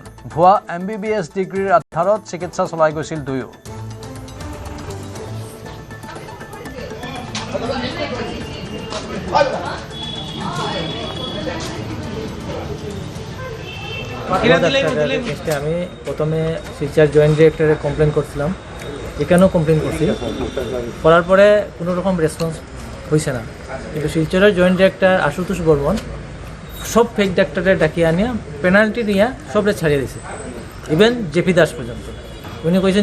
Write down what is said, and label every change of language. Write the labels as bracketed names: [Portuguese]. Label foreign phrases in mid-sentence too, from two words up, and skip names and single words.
[Assamese] ভুৱা MBBS ডিগ্ৰীৰ আধাৰত চিকিৎসা চলাই গৈছিল দুয়ো। [Bangla] আমি প্রথমে শিলচর জয়েন্ট ডিরেক্টরে কমপ্লেন করছিলাম এখানেও কমপ্লেন করছি করার পরে কোনো রকম রেসপন্স হয়েছে না কিন্তু শিলচরের [English] joint director [Bangla] আশুতোষ বর্মন সব ফেক ডাক্তারের ডাকিয়ে আনিয়া পেনাল্টি নিয়ে সবরে ছাড়িয়ে দিয়েছে ইভেন জেপি দাস পর্যন্ত উনি কইছেন